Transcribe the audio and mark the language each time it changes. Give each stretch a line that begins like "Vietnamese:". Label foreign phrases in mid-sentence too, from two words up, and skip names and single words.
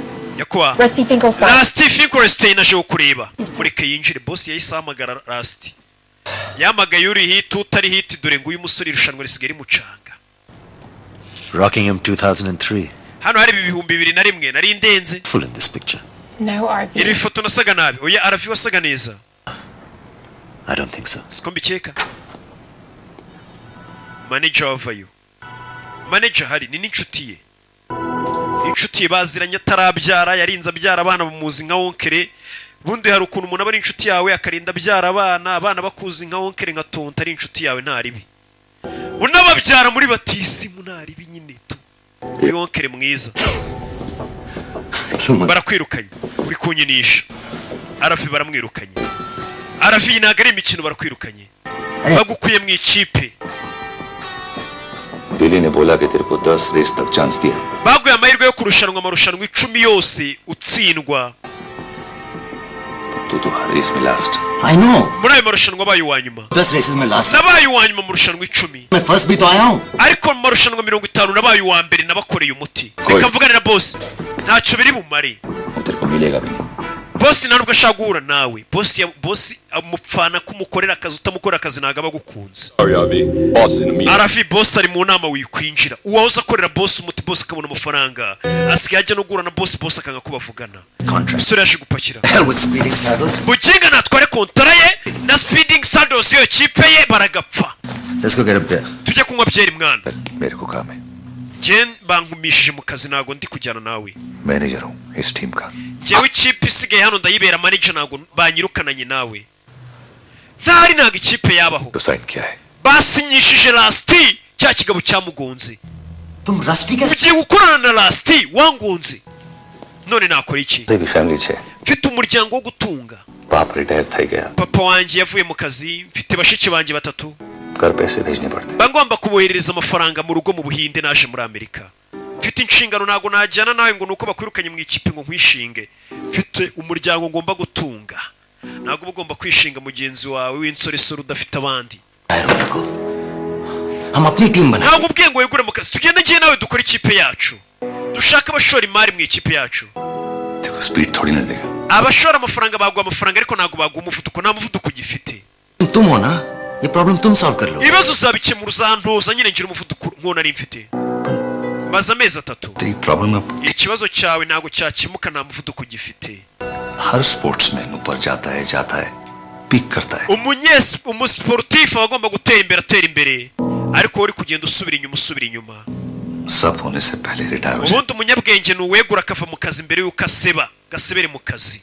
Kinyarwanda: Yakwa. Rusty Finkelstein. Rusty Finkelstein aje kureba. Mureke yinjire, boss yahise ahamagara Rusty. Yamagaye uri hit utari hit, dore ngo uyu musore irushanwa risigari mucanga. Rockingham 2003. Hano hari 2001 nari ndenze.
English: Full in this picture. No, RV.
Kinyarwanda: Iri foto nasaga nabi. Oya Arafi wasaga neza.
English: I don't think so.
Kinyarwanda: Siko mbikeka. Manager wavayo. Manager hari ni n'inshuti ye. Inshuti ye baziranye atarabyara, yarinze abyara abana bamuzi nka onkere. Bundi hari ukuntu umuntu aba ari inshuti yawe akarinda abyara abana bakuzi nka onkere nka tonta, ari inshuti yawe ntaribi. Unababyara muri batisi munaribi nyine tu. Uri onkere mwiza. Barakwirukanye. Uri kunyinisha. Arafi baramwirukanye. Arafi ntago ari imikino barakwirukanye. Bagukuye mu ikipe.
Hindi: बिली ने बोला कि तेरे को 10 रेस तक चांस दिया.
Kinyarwanda: Baguye amahirwe yo kurushanwa amarushanwa 10 yose utsindwa.
Hindi: तू तो हर रेस में लास्ट.
English: I know.
Kinyarwanda: Muri ayo marushanwa abaye uwa nyuma.
English: 10 races में last.
Kinyarwanda: Nabaye uwa nyuma mu marushanwa 10.
Hindi: मैं first भी तो आया हूँ.
Kinyarwanda: Ariko mu marushanwa 50 nabaye uwa mbere nabakoreye umuti. Reka mvugane na boss. Ntacyo biri bumare.
Hindi: तेरे को मिलेगा भी नहीं.
Kinyarwanda: Boss ntabwo ashaka guhura nawe. Boss amupfana kumukorera akazi, utamukorera akazi ntago abagukunze. Arafi boss ari mu nama wikwinjira. Uwahoza akorera boss umuti, boss akabona amafaranga. Asigaye ajya no guhura na boss akanga ko bavugana. Sore yaje gupakira.
English: Hell with Speeding Saddles.
Kinyarwanda: Buginga natware kontara ye na Speeding Saddles yo kipe ye baragapfa.
English: Let's go get a beer.
Kinyarwanda: Tujye kunywa byeri mwana.
Hindi: मेरे को काम है.
Kinyarwanda: Jen bangumishije mu kazi nago ndi kujyana nawe.
Hindi: मैनेजर हूँ इस टीम का.
Kinyarwanda: Jewe ikipe isigaye hano ndayibera manager nago banyirukananye nawe. Ntari nago ikipe yabaho.
Hindi: तो साइन किया है.
Kinyarwanda: Basinyishije Rusty cya kigabo cyamugonze.
Hindi: तुम Rusty के
Kinyarwanda: Ugiye gukorana na Rusty wangunze. None nakora iki?
Hindi: मेरी फैमिली छे.
Kinyarwanda: Mfite umuryango wo gutunga.
Hindi: बाप रिटायर
Gujarati: થઈ ગયા.
Kinyarwanda: Papa wanjye yavuye mu kazi, mfite bashiki banjye batatu.
Hindi: घर पैसे भेजने पड़ते.
Kinyarwanda: Bangomba kuboherereza amafaranga mu rugo mu Buhinde naje muri Amerika. Mfite inshingano nago najyana nawe ngo nuko bakwirukanye mu ikipe ngo nkwishinge. Mfite umuryango ngomba gutunga. Nago ugomba kwishinga mugenzi wawe w'insoresoro udafite abandi.
Hindi: हम अपनी टीम बना.
Kinyarwanda: Ntabwo ubwiye ngo wegure mu kazi. Tugende ngiye nawe dukora ikipe yacu. Dushaka abashora imari mu ikipe yacu.
Hindi: देखो स्पीड थोड़ी ना देगा.
Kinyarwanda: Abashora amafaranga bagwa amafaranga ariko ntabwo bagwa umuvuduko, nta muvuduko ugifite.
Hindi: तुम हो ना, ये प्रॉब्लम तुम सॉल्व कर लो.
Kinyarwanda: Ibibazo uzabikemura, uzantoza nyine ngira umuvuduko nk'uwo nari mfite. Maze amezi 3.
Hindi: तेरी प्रॉब्लम अब
Kinyarwanda: Ikibazo cyawe ntabwo cyakemuka, nta muvuduko ugifite.
Hindi: हर स्पोर्ट्समैन ऊपर जाता है पीक करता है.
Kinyarwanda: Umusportif agomba gutera imbere, atera imbere, ariko uri kugenda usubira inyuma.
Hindi: सब होने से पहले रिटायर हो जाए.
Kinyarwanda: Ubundi umunyabwenge nuwegura akava mu kazi mbere yuko gasebere mu kazi.